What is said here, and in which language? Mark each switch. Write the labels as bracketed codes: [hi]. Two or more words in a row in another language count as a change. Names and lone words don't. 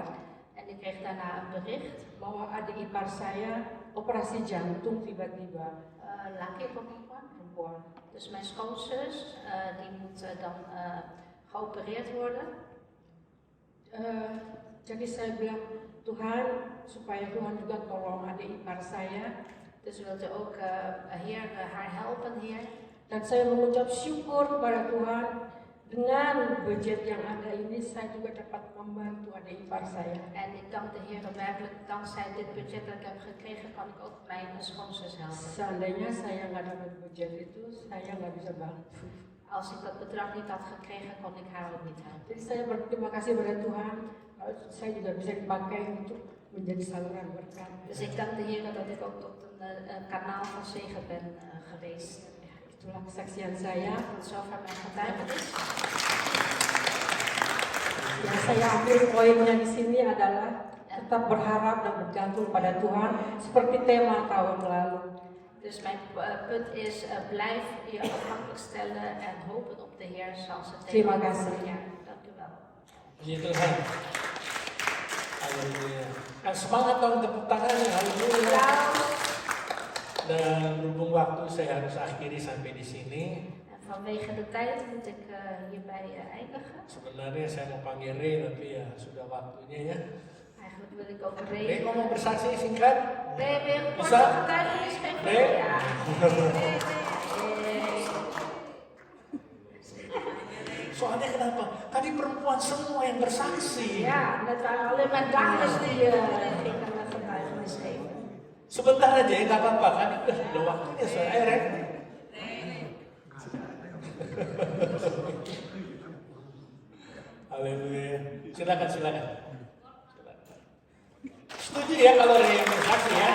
[nl] En ik kreeg daarna een bericht, [id] bahwa adik ipar saya operasi jantung tiba-tiba. laki of perempuan. Perempuan. [nl] Dus mijn schoonzus, die moet dan geopereerd worden. [id] Jadi saya bilang, Tuhan, supaya Tuhan juga tolong adik ipar saya. [nl] Dus wilt u ook, Heer, haar helpen, Heer. [id] Dan saya mengucap syukur kepada Tuhan, dengan budget yang ada ini saya juga dapat membantu adik ipar saya. [nl] En ik dank de Heer werkelijk, dankzij dit budget dat ik heb gekregen, kan ik ook mijn schoonzus helpen. [id] Seandainya saya nggak dapat budget itu, saya nggak bisa bantu. [nl] Als ik dat bedrag niet had gekregen, kon ik haar ook niet helpen. [id] Jadi saya berterima kasih pada Tuhan, saya juga bisa dipakai untuk menjadi saluran berkat. [nl] Dus ik dank de Heer dat ik ook tot een kanaal van zegen ben geweest. [id] Itulah kesaksian saya. [nl] Tot zover mijn getuigenis. [id] Yang saya ambil poinnya di sini adalah tetap berharap dan bergantung pada Tuhan seperti tema tahun lalu. [nl] Dus mijn punt is, blijf je afhankelijk stellen en hopen op de Heer zoals het [id] Terima [nl] thema [id] kasih. [nl] van het jaar. Dank u wel. [id] Puji Tuhan. Haleluya. Kan semangat dong tepuk tangannya. Haleluya. Dan berhubung waktu saya harus akhiri sampai di sini. [nl] En vanwege de tijd moet ik hierbij eindigen. [id] Sebenarnya saya mau panggil Ray, tapi ya sudah waktunya ya. [nl] Eigenlijk wil ik ook Ray [id] Ray. ngomong bersaksi singkat. [nl] Ray, weer een [id] Bisa? [nl] korte getuigenis geven? Ray? Ja. [id] Soalnya kenapa? Tadi perempuan semua yang bersaksi. [nl] Ja, het waren alleen maar dames die gingen een getuigenis geven. [id] Sebentar aja ya, nggak apa-apa kan? Udah waktunya saya Ren. Haleluya. Silakan. Setuju ya kalau ada yang bersaksi ya?